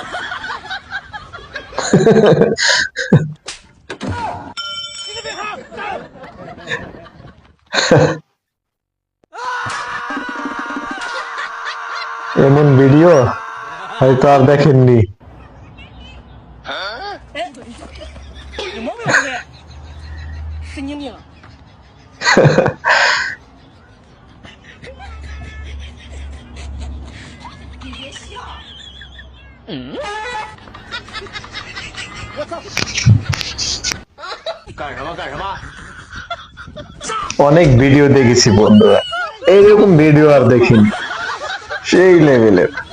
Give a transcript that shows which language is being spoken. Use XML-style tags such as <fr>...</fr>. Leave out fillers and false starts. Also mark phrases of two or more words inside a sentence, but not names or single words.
<bn>এমন ভিডিও হয়তো আর দেখেননি।</bn> <zh>有毛病是不是？神经病！你别笑。嗯。我操！干什么干什么？</zh> <bn>অনেক ভিডিও দেখেছি বন্ধুরা, এইরকম ভিডিও আর দেখিনি, সেই লেভেলের।</bn>